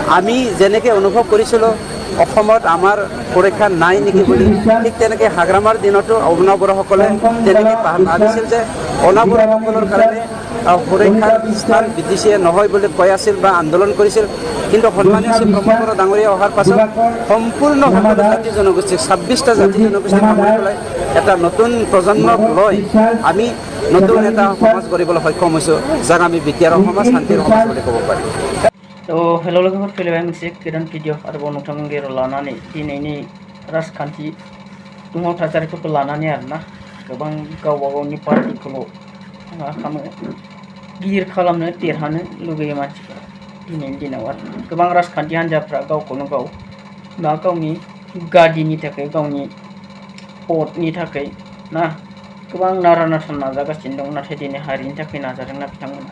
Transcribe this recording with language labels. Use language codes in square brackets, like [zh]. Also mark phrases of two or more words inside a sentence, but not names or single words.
[as] আমি যেনেকৈ অনুভৱ কৰিছিলোঁ অসমত আমাৰ সুৰক্ষা নাই নেকি বুলি, ঠিক তেনেকৈ হাগ্ৰামাৰ দিনতো অনাবৰসকলে তেনেকৈ ভাবিছিল যে অনাবৰসকলৰ কাৰণে সুৰক্ষাৰ স্থান বিটিচিয়ে নহয় বুলি কৈ আছিল বা আন্দোলন কৰিছিল। কিন্তু সন্মানীয় শ্ৰী প্ৰমোদ বড়ো ডাঙৰীয়া অহাৰ পাছত সম্পূৰ্ণ সকলো জাতি জনগোষ্ঠীক 26টা জাতি জনগোষ্ঠীক সামৰি পেলাই এটা নতুন প্ৰজন্মক লৈ আমি নতুন এটা সমাজ গঢ়িবলৈ সক্ষম হৈছোঁ, যাক আমি বিদ্যাৰ সমাজ, শান্তিৰ সমাজ বুলি ক'ব পাৰিম। [brx] तो हेलो लोगोफोर फैलायबाय मोनसे गोदान भिडिअ आरोबाव नोंथांमोन गेजेराव लानानै दिनैनि राजखान्थि दुंहाव थासारिफोरखौ लानानै आरोना गोबां गावबा गावनि पार्टिखौल' मा खालामो गिदिर खालामनो देरहानो लुगैयो मानसिफोरा दिनैनि दिनाव आरो गोबां राजखान्थि हान्जाफ्रा गावखौनो गाव मा गावनि गादिनि थाखाय गावनि भटनि थाखाय ना गोबां नारा नाथा नाजागासिनो दं, नाथाय दिनै हारिनि थाखाय नाजादोंना बिथांमोना।